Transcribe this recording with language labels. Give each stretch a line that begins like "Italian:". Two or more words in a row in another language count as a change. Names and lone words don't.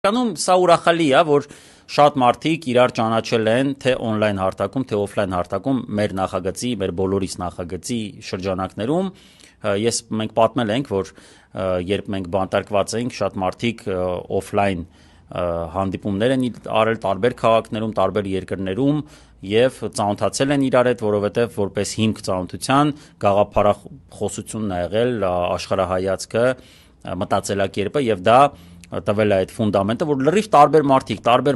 Armenian: իրականում սա ուրախալի է, որ շատ մարդիկ իրար ճանաչել են թե on-line հարթակում, թե off-line հարթակում մեր նախագծի, մեր բոլորիս նախագծի շրջանակներում մենք պատմել ենք, որ երբ մենք բանտարկված էինք, շատ մարդիկ off-line հանդիպումներ են արել տարբեր քաղաքներում, տարբեր երկրներում եւ ծանոթացել են իրար հետ, որովհետեւ որպես հիմք ծանոթության գաղափարախոսությունն ա եղել աշխարհայացքը, մտածելակերպը եւ դա տվել է այդ ֆունդամենտը, որ լրիվ տարբեր մարդիկ, տարբեր